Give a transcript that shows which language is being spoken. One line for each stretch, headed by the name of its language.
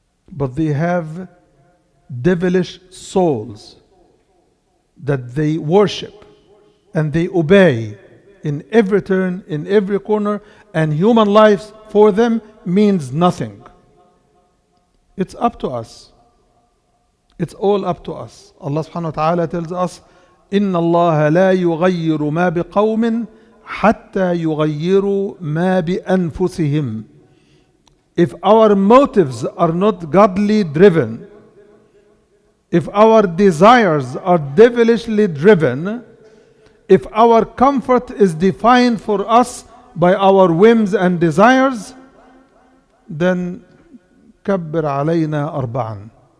English: But they have devilish souls that they worship and they obey in every turn, in every corner, and human life for them means nothing. It's up to us. It's all up to us.
Arabic: Allah subhanahu wa ta'ala
English: tells us,
Arabic: إِنَّ اللَّهَ لَا يُغَيِّرُ مَا بِقَوْمٍ حَتَّى يُغَيِّرُوا مَا بِأَنفُسِهِمْ.
English: If our motives are not godly driven, if our desires are devilishly driven, if our comfort is defined for us by our whims and desires, then
Arabic: كبر علينا أربعا.